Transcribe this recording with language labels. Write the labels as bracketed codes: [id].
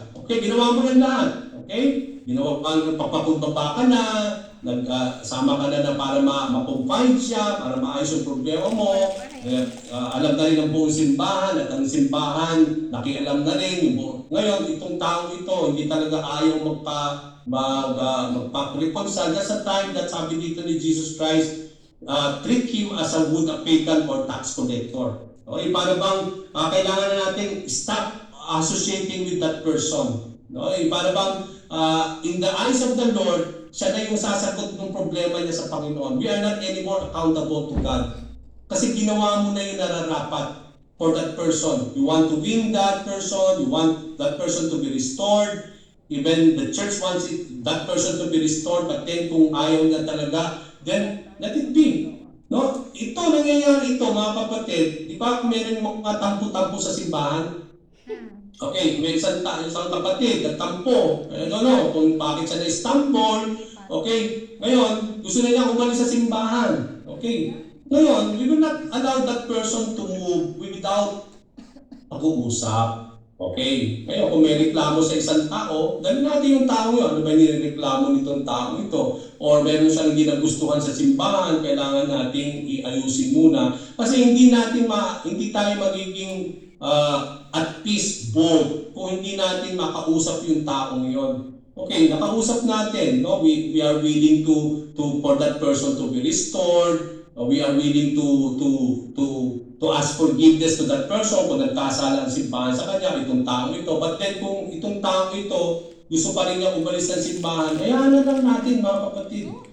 [tl] Okay, ginawa mo na lahat. Okay? Ginawa ka, papakumbaba ka na, nagsama ka na para ma-confide siya, para maayos yung problema mo. Alam na rin ang buong simbahan, at ang simbahan, nakialam na rin. Ngayon, itong taong ito, hindi talaga ayaw magpa-reconcile. [en] That's the time that [tl] sabi dito ni [en] Jesus Christ, treat him as a would a pagan or tax collector. [tl] Okay, para bang kailangan na natin [en] stop associating with that person. [tl] Okay, para bang [en] in the eyes of the Lord, [tl] siya na yung sasagot ng problema niya sa Panginoon. [en] We are not anymore accountable to God. [tl] Kasi ginawa mo na yung nararapat [en] for that person. You want to win that person, you want that person to be restored. Even the church wants that person to be restored, but then [tl] kung ayaw niya talaga, [en] then let it be. [tl] No? Ito, nangyayari ito, mga kapatid. Di ba meron mga tampo-tampo sa simbahan? Okay, may isang kapatid, nagtampo. [en] I don't know [tl] kung bakit siya na-stumble. Okay, ngayon, gusto na niya umalis sa simbahan. [en] Okay, ngayon, we will not allow that person to move without [tl] pag-uusap. Okay, ngayon kung may reklamo sa isang tao, dahil natin yung tao yun. Ano ba yung nireklamo nitong tao ito? Or meron siyang hindi nagustuhan sa simbahan, kailangan nating iayusin muna. Kasi hindi tayo magiging at peace both kung hindi natin makausap yung taong yon. Okay, nakausap natin, no? [en] We are willing to for that person to be restored. We are willing to ask forgiveness to that person [tl] kung nagkasala ang simbahan sa kanya, itong taong ito. [en] But then [tl] kung itong taong ito gusto pa rin niya umalis ng simbahan, hayaan na lang natin, mga kapatid.